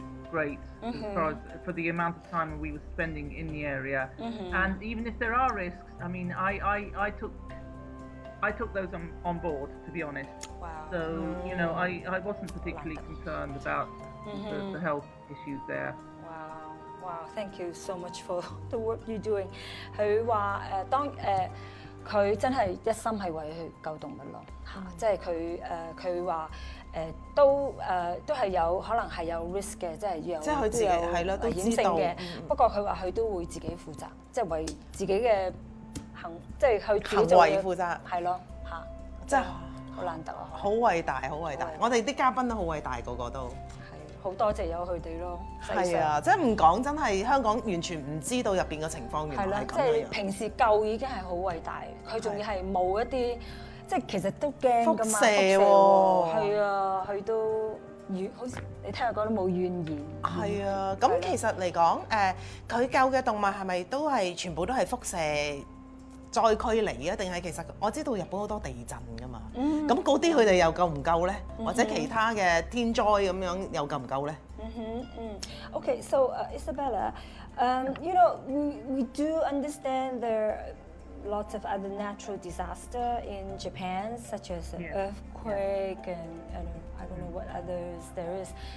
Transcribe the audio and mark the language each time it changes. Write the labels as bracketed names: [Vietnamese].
[English] Great, as far as for the amount of time we were spending in the area, and even if there are risks, I mean, I took those on board, to be honest. Wow. So you know, I wasn't particularly concerned about the health issues there. Wow, thank you so much for the work you're doing. [Cantonese] 佢話當佢真係一心係為佢救動物咯，嚇，即係佢話。都係有可能係有 risk 嘅，即係有即係佢自己都知道嘅。不過佢話佢都會自己負責，即係為自己嘅行，即係佢行為負責，係咯嚇，真係好難得啊！好偉大，好偉大！我哋啲嘉賓都好偉大，個個都係好多謝有佢哋咯。係啊，即係唔講真係香港完全唔知道入邊嘅情況，原來係咁樣。即係平時夠已經係好偉大，佢仲要係冇一啲。即其實都驚噶嘛，輻射喎，係啊，佢都怨，好似你聽佢講都冇怨言。係啊，咁其實嚟講，佢救嘅動物係咪都係全部都係輻射災區嚟啊？定係其實我知道日本好多地震噶嘛，咁嗰啲佢哋又救唔救咧？或者其他嘅天災咁樣又救唔救咧？ [English] Okay, so Isabella, you know, we do understand there. Lots of other natural disaster in Japan, such as an earthquake and I don't know what others there is.